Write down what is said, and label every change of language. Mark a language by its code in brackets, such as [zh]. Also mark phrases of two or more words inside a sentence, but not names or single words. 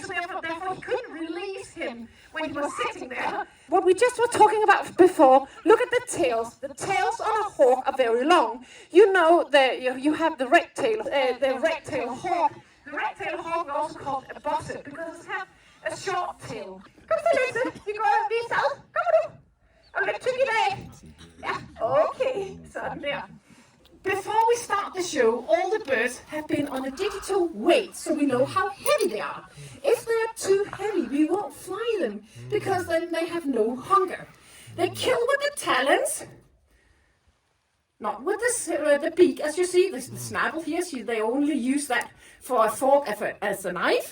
[en] So therefore he couldn't release him when he was sitting there. What we just were talking about before, look at the tails. The tails on a hawk are very long. You know that you have the red tail hawk. The red-tailed hawk is also called a bosset because it has a short tail. [da] Kom så Lise, vi går og viser ad. Kom nu. Og lidt tyk i dag. Ja, okay. Sådan der. [en] Before we start the show, all the birds have been on a digital weight so we know how heavy they are. If they're too heavy, we won't fly them because then they have no hunger. They kill with the talons. Not with the beak, as you see, the snabble here, they only use that for a fork as a knife.